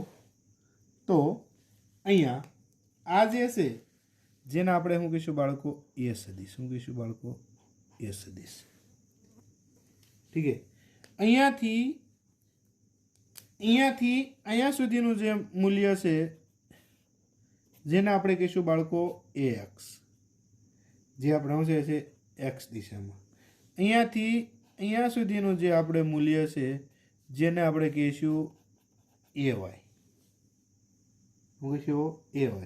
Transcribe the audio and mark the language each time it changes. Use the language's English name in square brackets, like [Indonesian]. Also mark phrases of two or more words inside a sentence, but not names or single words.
[Gujarati] તો અહીંયા આ જે છે જેને આપણે શું કહીશું બાળકો એ સદિશ, શું કહીશું બાળકો એ સદિશ। [Hindi] ठीक है, [Gujarati] अहींयाथी અહીંયાથી અહીંયા સુધીનું જે મૂલ્ય છે જેને આપણે કહીશું બાળકો AX, જે આપણે શું છે એક્સ દિશામાં. અહીંયાથી અહીંયા સુધીનું જે આપણે મૂલ્ય છે જેને આપણે કહીશું AY, શું કહીશું AY.